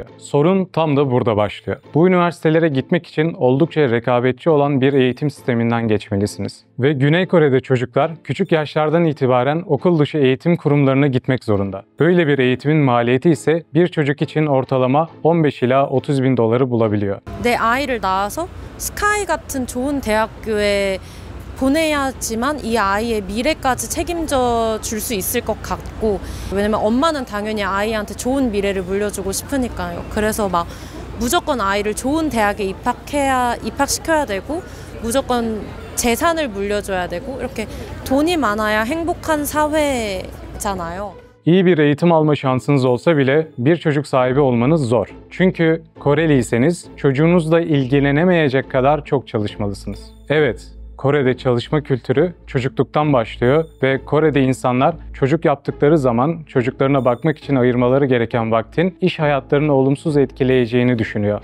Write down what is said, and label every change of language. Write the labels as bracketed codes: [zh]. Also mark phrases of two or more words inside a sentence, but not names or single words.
[tr] Sorun tam da burada başlıyor. Bu üniversitelere gitmek için oldukça rekabetçi olan bir eğitim sisteminden geçmelisiniz. Ve Güney Kore'de çocuklar küçük yaşlardan itibaren okul dışı eğitim kurumlarına gitmek zorunda. Böyle bir eğitimin maliyeti ise bir çocuk için ortalama 15 ila 30 bin doları bulabiliyor. [ko] 내 아이를 낳아서 스카이 같은 좋은 대학교에 보내야지만 이 아이의 미래까지 책임져 줄 수 있을 것 같고, 왜냐면 엄마는 당연히 아이한테 좋은 미래를 물려주고 싶으니까요. 그래서 막 무조건 아이를 좋은 대학에 입학시켜야 되고, 무조건 재산을 물려줘야 되고, 이렇게 돈이 많아야 행복한 사회잖아요. [tr] İyi bir eğitim alma şansınız olsa bile bir çocuk sahibi olmanız zor. Çünkü Koreliyseniz çocuğunuzla ilgilenemeyecek kadar çok çalışmalısınız. Evet, Kore'de çalışma kültürü çocukluktan başlıyor ve Kore'de insanlar çocuk yaptıkları zaman çocuklarına bakmak için ayırmaları gereken vaktin iş hayatlarını olumsuz etkileyeceğini düşünüyor.